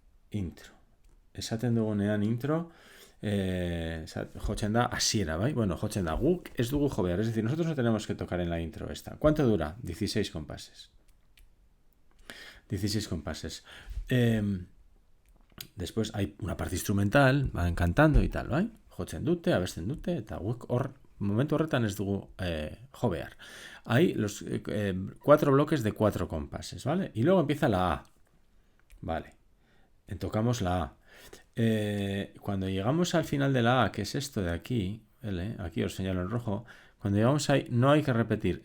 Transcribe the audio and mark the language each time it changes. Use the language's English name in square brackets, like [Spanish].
[Basque] Intro. Esaten dugunean intro, jotzen da hasiera, bai? Bueno, jotzen da guk ez dugu jo behar, [Spanish] es decir, nosotros no tenemos que tocar en la intro esta. ¿Cuánto dura? 16 compases. 16 compases. Después hay una parte instrumental, van cantando y tal, bai? [Basque] Jotzen dute, abesten dute, eta guk momento horretan ez dugu jo behar. [Spanish] Hay los 4 bloques de 4 compases, ¿vale? Y luego empieza la A, ¿vale? Tocamos la A. Cuando llegamos al final de la A, que es esto de aquí, ¿vale? Aquí os señalo en rojo, cuando llegamos ahí no hay que repetir.